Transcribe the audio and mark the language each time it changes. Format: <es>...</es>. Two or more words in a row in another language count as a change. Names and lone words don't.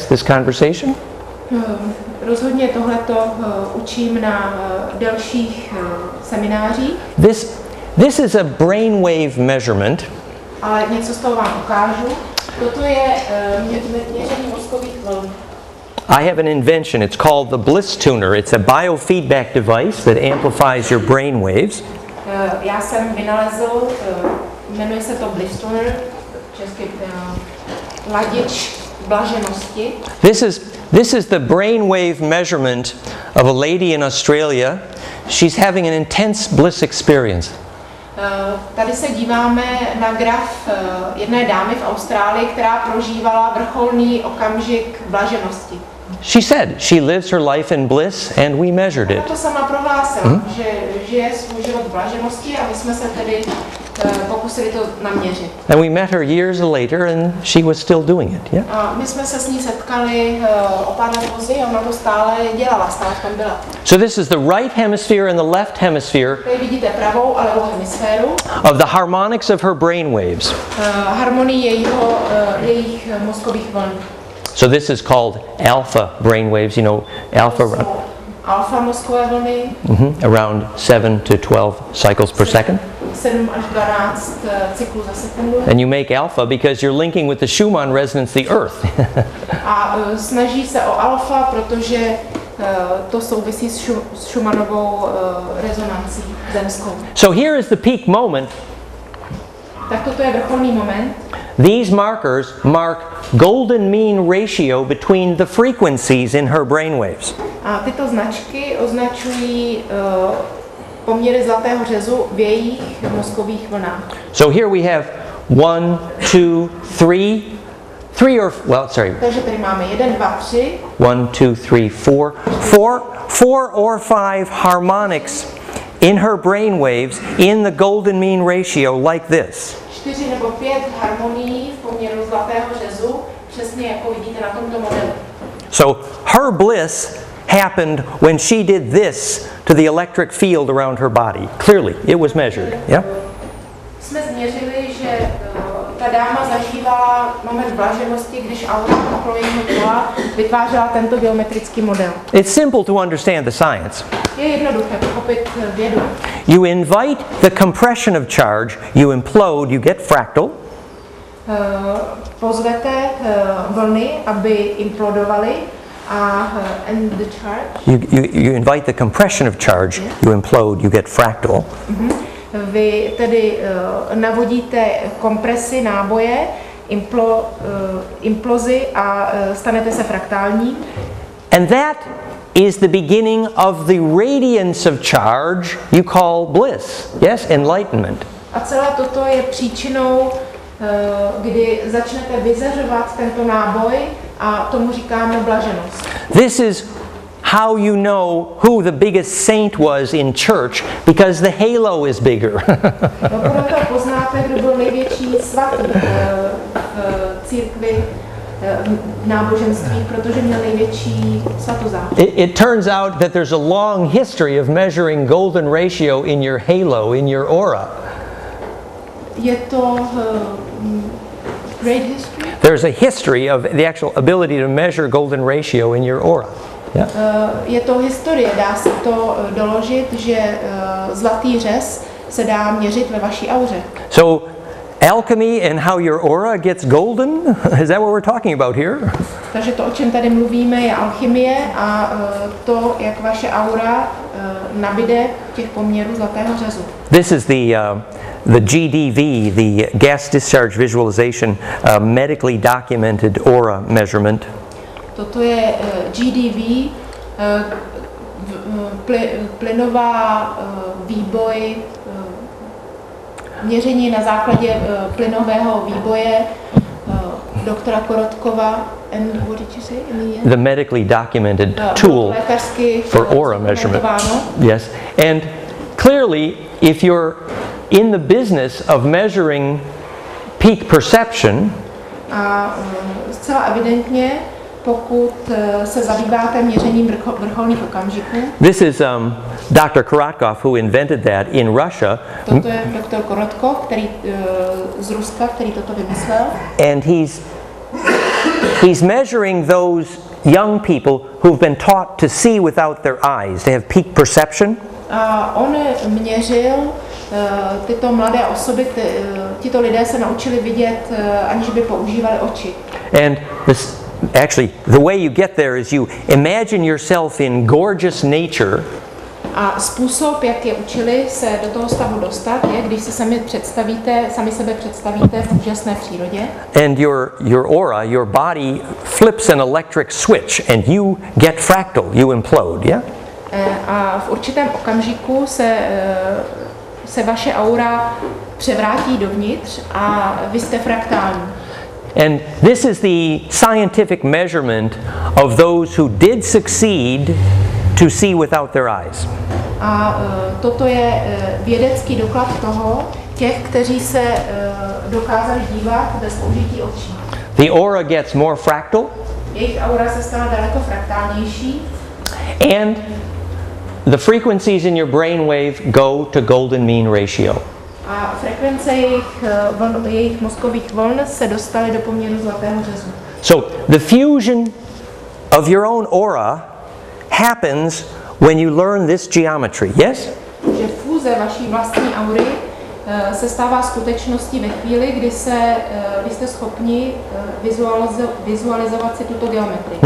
<en>This conversation?</en> <cs>Rozhodně tohleto učím na delších seminářích.</cs> <en>This is a brainwave measurement.</en> <cs>Ale něco z toho vám ukážu. Toto je měření mozkových vln.</cs> <en>I have an invention. It's called the Bliss Tuner. It's a biofeedback device that amplifies your brain waves.</en> <cs>Já jsem vynalezl, jmenuje se to Bliss Tuner, česky ladič blaženosti.</cs> <en>This is the brainwave measurement of a lady in Australia. She's having an intense bliss experience.</en> <cs>Tady se díváme na graf jedné dámy v Austrálii, která prožívala vrcholný okamžik blaženosti.</cs> <en>She said she lives her life in bliss and we measured it.</en> <cs>To sama prohlásila, že žije svůj život v blaženosti a my jsme se tedy pokusili to naměřit.</cs> <en>And we met her years later and she was still doing it, yeah?</en> <cs>A my jsme se s ní setkali o pár let později a ona to stále dělala, stále v tom byla.</cs> <en>So this is the right hemisphere and the left hemisphere.</en> <cs>Tady vidíte pravou a levou hemisféru.</cs> <en>Of the harmonics of her brain waves.</en> <cs>Harmonii jejich mozkových vln.</cs> <en>So this is called alpha brain waves, you know,</en> <cs>alfa mozkové vlny.</cs> <en>Around 7 to 12 cycles per second.</en> <cs>7 až 12 cyklů za sekundu.</cs> <en>And you make alpha because you're linking with the Schumann resonance, the Earth.</en> <cs>A snaží se o alfa, protože to souvisí s Schumannovou rezonancí zemskou.</cs> <en>So here is the peak moment.</en> <cs>Tak toto je vrcholný moment.</cs> <en>These markers mark golden mean ratio between the frequencies in her brainwaves.</en> <cs>A tyto značky označují poměry zlatého řezu v jejich mozkových vlnách.</cs> <en>So here we have 1, 2, 3.</en> <cs>Takže tady máme 1, 2, 3.</cs> <en>1, 2, 3, 4 or 5 harmonics in her brainwaves in the golden mean ratio like this.</en> <cs>4 nebo 5 harmonií v poměru zlatého řezu, přesně jako vidíte na tomto modelu.</cs> <en>So her bliss happened when she did this to the electric field around her body. Clearly, it was measured. Yeah?</en> <cs>Jsme změřili, že ta dáma zažívala moment blaženosti, když aura okolo jejího těla vytvářela tento geometrický model.</cs> <en>It's simple to understand the science.</en> <cs>Je jednoduché pochopit vědu.</cs> <en>You invite the compression of charge, you implode, you get fractal.</en> <cs>Pozvete vlny, aby implodovaly</cs> <en>And the charge? You invite the compression of charge, you implode, you get fractal.</en> <cs>Vy tedy navodíte kompresi náboje, implozi a stanete se fraktální.</cs> <en>And that is the beginning of the radiance of charge you call bliss. Yes, enlightenment.</en> <cs>A celé toto je příčinou, kdy začnete vyzařovat tento náboj a tomu říkáme blaženost.</cs> <en>This is how you know who the biggest saint was in church, because the halo is bigger.</en> <cs>No, podle toho poznáte, kdo byl největší svatý v církvi, v náboženství, protože měl největší svatozář.</cs> <en>It turns out that there's a long history of measuring golden ratio in your halo, in your aura.</en> <cs>Je to</cs> <en>great history? There's a history of the actual ability to measure golden ratio in your aura. Yeah.</en> <cs>Je to historie, dá se to doložit, že zlatý řez se dá měřit ve vaší auře.</cs> <en>So, alchemy and how your aura gets golden, is that what we're talking about here?</en> <cs>Takže to, o čem tady mluvíme, je alchymie a to, jak vaše aura nabide těch poměrů zlatého řezu.</cs> <en>This is the GDV, the gas discharge visualization, medically documented aura measurement.</en> <cs>Toto je GDV, plynová výboj, měření na základě plynového výboje doktora Korotkova.</cs> <en>And what did you say? The medically documented tool for aura measurement. Yes, and clearly, if you're in the business of measuring peak perception,</en> <cs>a zcela evidentně, pokud se zabýváte měřením vrcholných okamžiků.</cs> <en>This is Dr. Korotkov, who invented that in Russia.</en> <cs>Toto je doktor Korotkov, který z Ruska, který toto vymyslel.</cs> <en>And he's measuring those young people who've been taught to see without their eyes. They have peak perception.</en> <cs>A on měřil tyto mladé osoby, tito lidé se naučili vidět, aniž by používali oči.</cs> <en>And actually, the way you get there is you imagine yourself in gorgeous nature.</en> <cs>A způsob, jak je učili se do toho stavu dostat, je, když si sami sebe představíte v úžasné přírodě.</cs> <en>And your aura, your body flips an electric switch and you get fractal, you implode, yeah?</en> <cs>A v určitém okamžiku se vaše aura převrátí dovnitř a vy jste fraktální.</cs> <en>And this is the scientific measurement of those who did succeed to see without their eyes.</en> <cs>A toto je vědecký doklad toho, těch, kteří se dokázali dívat bez použití očí.</cs> <en>The aura gets more fractal.</en> <cs>Jejich aura se stala daleko fraktálnější.</cs> <en>And the frequencies in your brainwave go to golden mean ratio.</en> <cs>A frekvence jejich mozkových vln se dostaly do poměru zlatého řezu.</cs> <en>So the fusion of your own aura happens when you learn this geometry, yes?</en> <cs>Že fúze vaší vlastní aury se stává skutečností ve chvíli, kdy jste schopni vizualizovat si tuto geometrii.</cs>